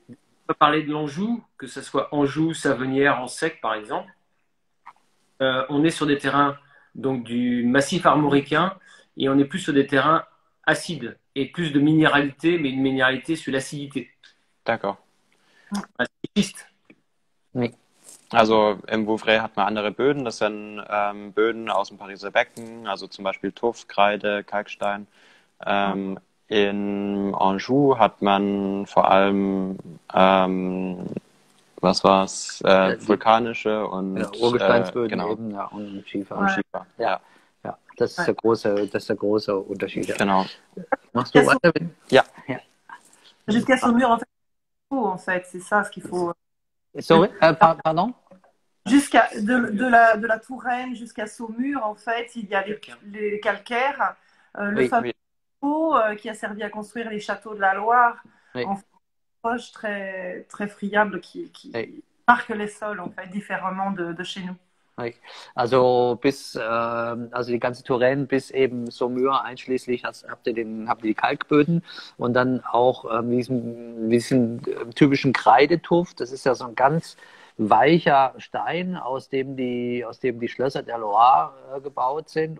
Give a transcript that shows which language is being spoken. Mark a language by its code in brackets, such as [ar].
[fr] On peut parler de l'Anjou, que ce soit Anjou, Savenière, en sec, par exemple. On est sur des terrains donc, du massif armoricain et on est plus sur des terrains acides et plus de minéralité, mais une minéralité sur l'acidité. D'accord. [en] Schist. [de] Nee. Also im Vouvray hat man andere Böden, das sind Böden aus dem Pariser Becken, also zum Beispiel Tuff, Kreide, Kalkstein. In Anjou hat man vor allem, was war's, vulkanische und Urgesteinsböden genau. eben, ja, und Schiefer. Und Schiefer. Ja. Ja, das ist der große Unterschied. Ja. Genau. Machst du weiter? Ja. [fr] Jusqu'à Saumur, en fait, c'est ça ce qu'il faut. [en] Sorry, pardon? [fr] Jusqu'à de la Touraine jusqu'à Saumur, en fait, il y a les calcaires, le fameux pot qui a servi à construire les châteaux de la Loire, en fait, roche très, très friable qui marque les sols, en fait, différemment de chez nous. [de] Also also die ganze Touraine bis eben Saumur einschließlich habt ihr die Kalkböden und dann auch diesen typischen Kreidetuff. Das ist ja so ein ganz weicher Stein, aus dem die Schlösser der Loire gebaut sind.